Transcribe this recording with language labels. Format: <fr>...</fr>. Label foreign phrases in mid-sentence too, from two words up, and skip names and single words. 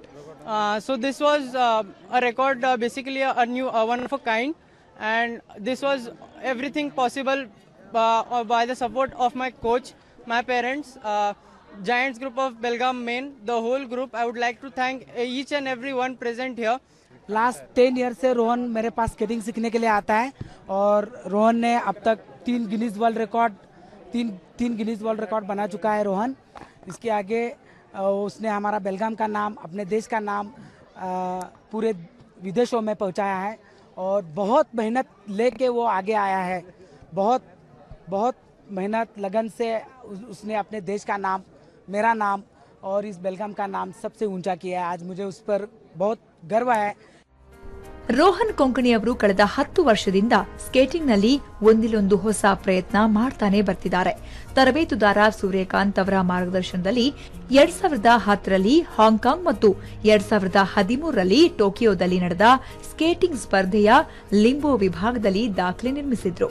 <en>So this was a record, basically a new one of a kind, and this was everything possible by the support of my coach, my parents, Giants Group of Belgaum Main, the whole group. I would like to thank each and every one present here. last 10 year</en> <hi>से रोहन मेरे पास स्केटिंग सीखने के लिए आता है और रोहन ने अब तक 3 गिनीज वर्ल्ड रिकॉर्ड बना चुका है रोहन. इसके आगे उसने हमारा बेलगाम का नाम, अपने देश का नाम पूरे विदेशों में पहुंचाया है और बहुत मेहनत लेके वो आगे आया है. बहुत मेहनत लगन से उसने अपने देश का नाम, मेरा नाम और इस बेलगाम का नाम सबसे ऊंचा किया है. आज मुझे उस पर बहुत गर्व है.</hi> <kn>ರೋಹನ್ ಕೊಂಕಣಿ ಅವರು ಕಳೆದ 10 ವರ್ಷದಿಂದ ಸ್ಕೇಟಿಂಗ್ನಲ್ಲಿ ಒಂದಿಲ್ಲೊಂದು ಹೊಸ ಪ್ರಯತ್ನ ಮಾಡ್ತಾನೆ ಬರ್ತಿದ್ದಾರೆ. ತರಬೇತುದಾರ ಸೂರ್ಯಕಾಂತ್ ಅವರ ಮಾರ್ಗದರ್ಶನದಲ್ಲಿ 2010ರಲ್ಲಿ ಹಾಂಗ್ಕಾಂಗ್ ಮತ್ತು 2013ರಲ್ಲಿ ಟೋಕಿಯೋದಲ್ಲಿ ನಡೆದ ಸ್ಕೇಟಿಂಗ್ ಸ್ಪರ್ಧೆಯ ಲಿಂಬೋ ವಿಭಾಗದಲ್ಲಿ ದಾಖಲೆ ನಿರ್ಮಿಸಿದ್ರು.</kn>